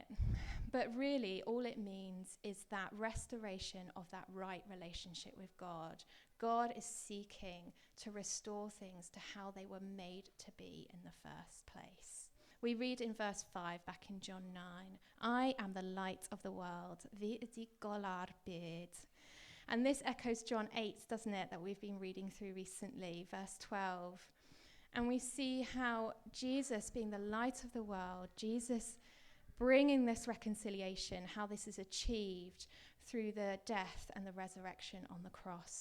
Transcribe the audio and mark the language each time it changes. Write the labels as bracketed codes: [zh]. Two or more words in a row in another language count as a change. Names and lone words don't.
[en] But really, all it means is that restoration of that right relationship with God. God is seeking to restore things to how they were made to be in the first place. We read in verse 5 back in John 9, I am the light of the world, [cy] fi ydi golar byd. [en] And this echoes John 8, doesn't it, that we've been reading through recently, verse 12. And we see how Jesus, being the light of the world, Jesus bringing this reconciliation, how this is achieved through the death and the resurrection on the cross.